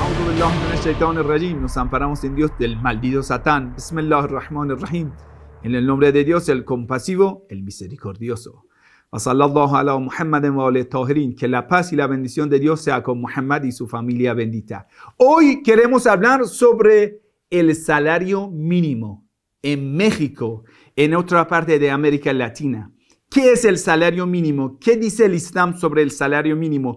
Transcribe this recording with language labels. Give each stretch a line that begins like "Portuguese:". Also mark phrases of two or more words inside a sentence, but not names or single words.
Arabic: بالله من الشيطان الرجيم.
Spanish: Nos amparamos en Dios del maldito Satán. Bismillahirrahmanirrahim. En el nombre de Dios, el compasivo, el misericordioso.
Arabic: صلى الله على محمد وآله الطاهرين.
Spanish: Que la paz y la bendición de Dios sea con Muhammad y su familia bendita. Hoy queremos hablar sobre el salario mínimo en México, en otra parte de América Latina. ¿Qué es el salario mínimo? ¿Qué dice el Islam sobre el salario mínimo?